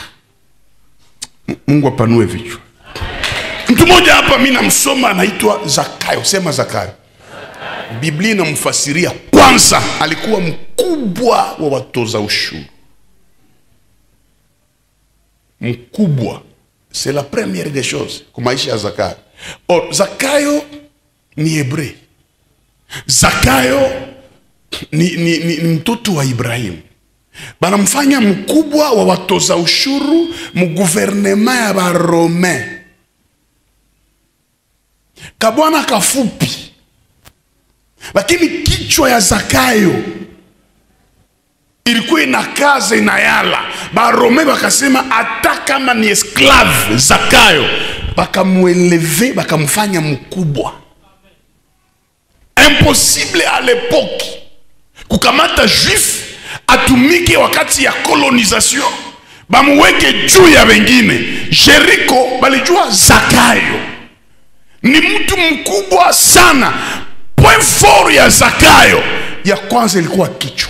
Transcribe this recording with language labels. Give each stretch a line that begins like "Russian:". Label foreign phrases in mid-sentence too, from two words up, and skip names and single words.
Swahili: Mungu apanue vichwa. Mtu mmoja hapa mimi namsoma anaitwa Zakayo, sema Zakayo. Biblia inamfasiria kwanza alikuwa mkubwa wa watoza ushuru. Mkubwa.
French: C'est la première des choses
Swahili: kwa maisha ya Zakayo. Or Zakayo ni Hebreu. Zakayo ni mtoto wa Ibrahim. Banamfanya mkubwa wa watoza ushuru mu gouvernement ya ba Romain. Kabwana kafupi. Lakini kichwa ya Zakayo ilikuwa inakaza inayala. Ba Romain bakasema hata kama ni esclave Zakayo, bakamueleve, bakamfanya mkubwa.
French: Impossible à l'époque
Swahili: kukamata juif atumike wakati ya colonisation bamuweke juu ya wengine. Jericho balijua Zakayo ni mtu mkubwa sana.
French: Point fort
Swahili: ya Zakayo ya kwanza ilikuwa kichwa.